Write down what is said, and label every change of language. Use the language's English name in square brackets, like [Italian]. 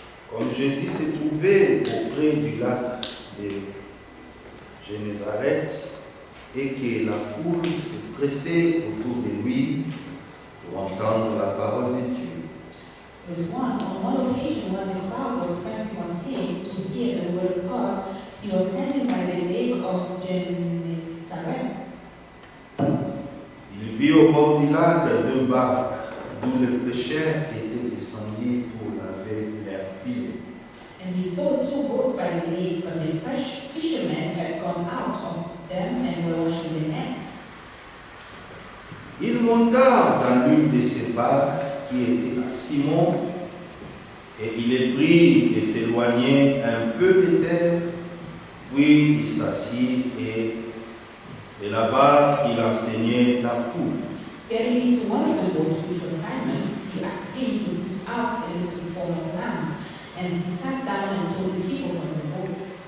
[French] Comme Jésus se trouvait auprès du lac de Génézareth et que la foule se pressait autour de lui pour entendre la parole de Dieu, [English] verse 1. On one occasion, when the crowd was pressing on him to hear the word of God, he was standing by the lake of Gennesaret. [French] il vit au bord du lac deux barques d'où les pêcheurs étaient descendus pour laver leurs filets. [English] And he saw two boats by the lake, but the fresh fishermen had gone out of them and were washing their nets. [French] Il monta dans l'une de ces barques qui était à Simon, et il est pris de s'éloigner un peu de terre, puis il s'assit et de la barque il enseignait la foule. [English] Getting into one of the boats, which was Simon's, he asked him to put out a little form of land, and he sat down and told the people from the boats.